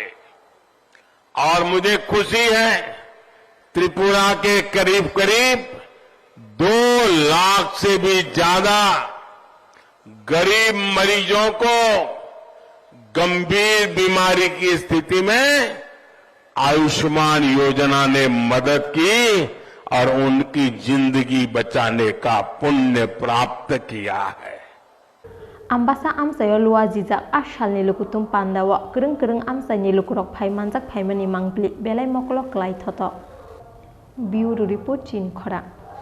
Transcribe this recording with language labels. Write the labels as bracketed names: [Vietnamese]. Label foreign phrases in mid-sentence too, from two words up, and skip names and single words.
[Hindi] और मुझे खुशी है, त्रिपुरा के करीब करीब 2 लाख से भी ज्यादा गरीब मरीजों को गंभीर बीमारी की स्थिति में आयुष्मान योजना ने मदद की और उनकी जिंदगी बचाने का पुण्य प्राप्त किया है। [Kok Borok] Ambasa amsayo luwa jijak asal ni lukutum pandawa kereng amsa ni lukurok phai manjak phai mani mangpli belai moklok klai thoto. [English] Bureau report Chin Khora.